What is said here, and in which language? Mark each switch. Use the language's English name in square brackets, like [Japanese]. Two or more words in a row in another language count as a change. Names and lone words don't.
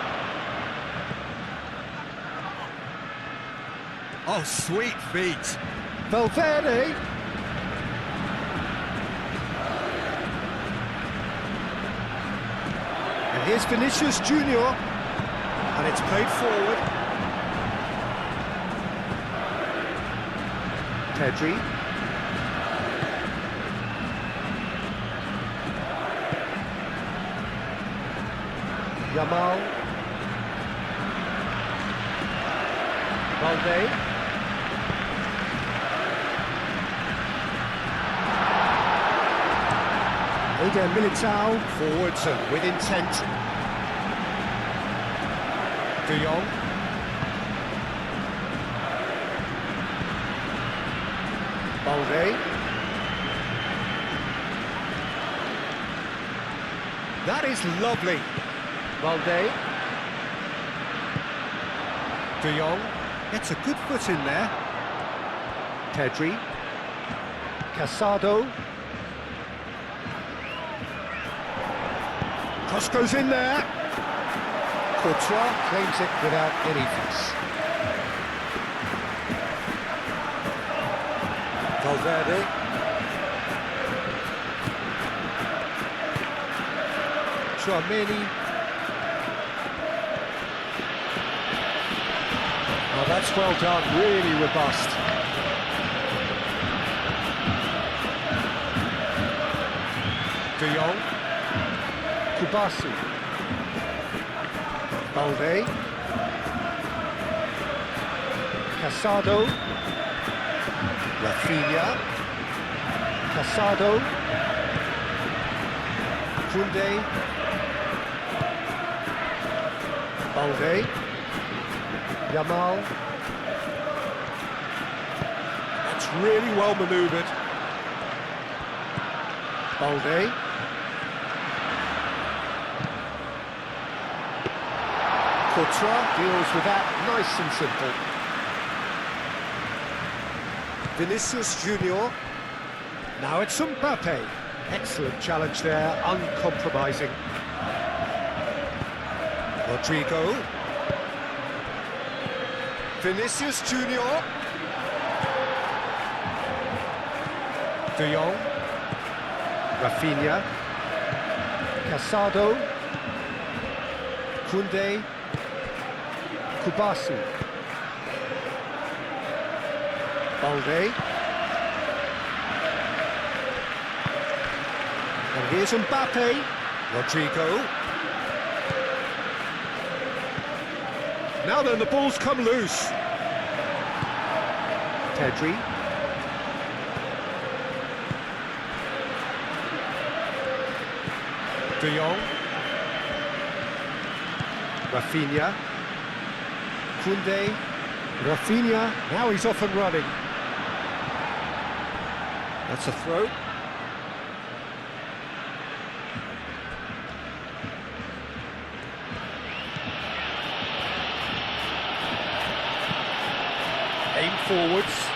[English] Oh, sweet feet. Valverde. And here's Vinicius Junior. And it's played forward. Pedri. Yamal. Valde. Eder Militao. Forwards and with intent. De Jong. Balde. That is lovely. Balde. De Jong gets a good foot in there. Pedri. Casado. Cross goes in there. Courtois claims it without any fuss. Valverde. Tchouaméni. Oh, that's well done, really robust. De Jong. Kubasi. Balde. Casado. Rafinha. Casado. Koundé. Balde. Yamal. That's really well manoeuvred. Balde. Courtois deals with that nice and simple. Vinicius Junior. Now it's Mbappe. Excellent challenge there, uncompromising. Rodrigo. Vinicius Junior. De Jong. Rafinha. Casado. Koundé. Kubasi. Balde. And here's Mbappe. Rodrigo. Now then, the ball's come loose. Pedri. De Jong. Rafinha. Koundé. Rafinha. Now he's off and running. That's a throw. Aim forwards.